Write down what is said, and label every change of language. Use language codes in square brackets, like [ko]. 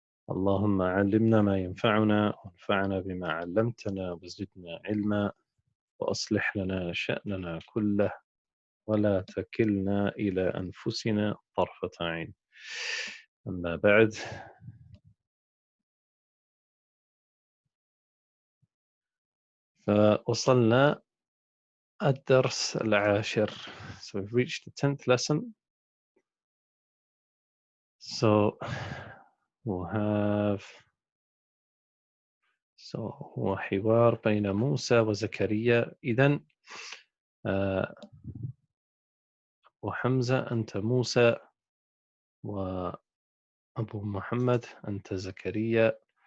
[ar] اللهم علمنا ما ينفعنا وانفعنا بما علمتنا وزدنا علما وأصلح لنا شأننا كله ولا تكلنا إلى أنفسنا طرفة عين. أما بعد، فوصلنا الدرس العاشر. [en] So we've reached the 10th lesson. So we'll have [ar] هو حوار بين موسى وزكريا. إذن وحمزة أنت موسى، وأبو محمد أنت زكريا.